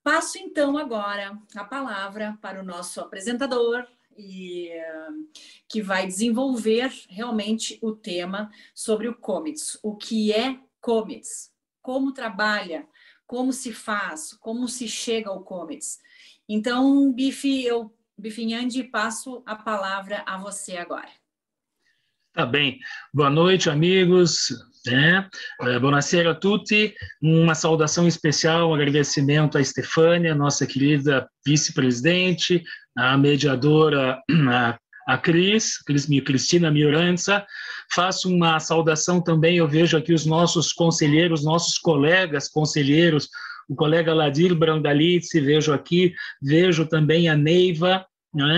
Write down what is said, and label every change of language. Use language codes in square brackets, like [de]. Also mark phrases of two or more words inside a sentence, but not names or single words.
[pt] Passo então agora a palavra para o nosso apresentador, que vai desenvolver realmente o tema sobre o COMITES. O que é COMITES? Como trabalha? Como se faz? Como se chega ao COMITES? Então, Bifinhandi, passo a palavra a você agora. Tá bem. Boa noite, amigos. [it] Buonasera a tutti. [pt] Uma saudação especial, um agradecimento à Stefânia, nossa querida vice-presidente, a mediadora, a Cristina Mioranza. Faço uma saudação também, eu vejo aqui os nossos conselheiros, nossos colegas conselheiros, o colega Ladir Brandalize, vejo também a Neiva, né?